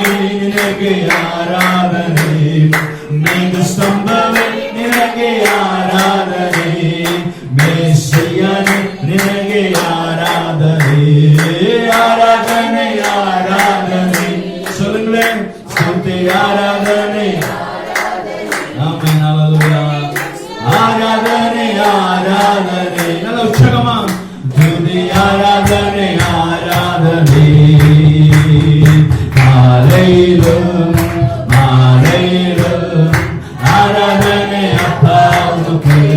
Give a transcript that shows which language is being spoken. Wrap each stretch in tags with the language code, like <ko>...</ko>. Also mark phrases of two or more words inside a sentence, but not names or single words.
<kn>ನಿನಗೆ ಆರಾಧನೆ, ಮೇಘ ಸ್ತಂಭವೇ ನಿನಗೆ ಆರಾಧನೆ, ಮೆಸ್ಸಿಯನೇ ನಿನಗೆ ಆರಾಧನೆ, ಆರಾಧನೆ ಆರಾಧನೆ. சொல்லுங்களே, ಸ್ತುತಿ ಆರಾಧನೆ.</kn> <ta>ஆமென், ஹல்லேலூயா. ஆராதனை ஆராதனை. நல்ல உற்சாகமா துதி ஆராதனை ஆராதனை. காலையிலும் மாலையிலும் ஆராதனை அப்பா உமக்கு.</ta>